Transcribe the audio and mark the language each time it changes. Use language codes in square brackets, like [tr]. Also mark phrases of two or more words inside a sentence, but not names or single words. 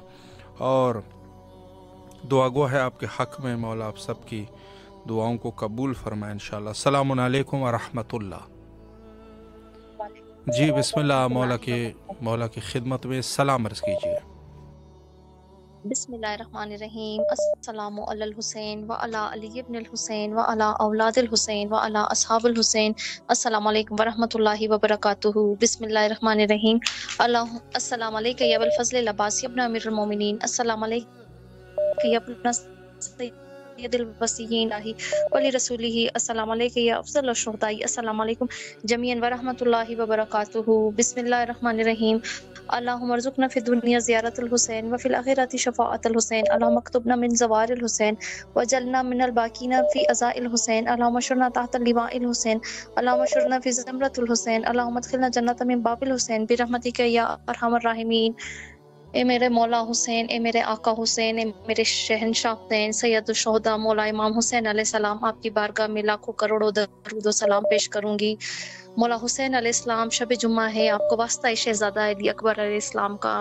[ur] اور دعا گو ہے آپ کے حق میں مولا, آپ سب کی دعاؤں کو قبول فرمائے [ar] انشاءاللہ. السلام علیکم ورحمۃ اللہ. [ur] جی [ar] بسم اللہ. [ur] مولا کی خدمت میں سلام عرض کیجیے. [ar] بسم اللہ الرحمن الرحیم. السلام علی الحسین و علی علی ابن الحسین و علی اولاد الحسین و علی اصحاب الحسین. السلام علیکم ورحمۃ اللہ وبرکاتہ. بسم اللہ الرحمن الرحیم. السلام علیکم یا ابوالفضل العباسی ابن امیر المومنین. السلام علیکم یا ابن سید الوصیین ولی رسولہ. السلام علیکم یا افضل الشہداء. السلام علیکم جمیعا ورحمۃ اللہ وبرکاتہ. بسم اللہ الرحمن الرحیم. اللہم ارزقنا فی الدنیا زیارت الحسین وفی الآخرۃ شفاعت الحسین. اللہم اکتبنا من زوار الحسین وجعلنا من الباقین فی عزاء الحسین. اللہم اشرنا تحت لواء الحسین. اللہم اشرنا فی زمرۃ الحسین. اللہم ادخلنا جنت من باب الحسین برحمتک یا ارحم الراحمین. [ur] اے میرے مولا حسین, اے میرے آقا حسین, اے میرے شہنشاہ حسین, [ar] سید الشہداء [ur] مولا امام حسین [ar] علیہ السلام, [ur] آپ کی بارگاہ میں لاکھوں کروڑوں درود و سلام پیش کروں گی. مولا حسین [ar] علیہ السلام [ur] شب جمعہ ہے, آپ کو واسطہ ہے شہزادہ علی اکبر [ar] علیہ السلام [ur] کا.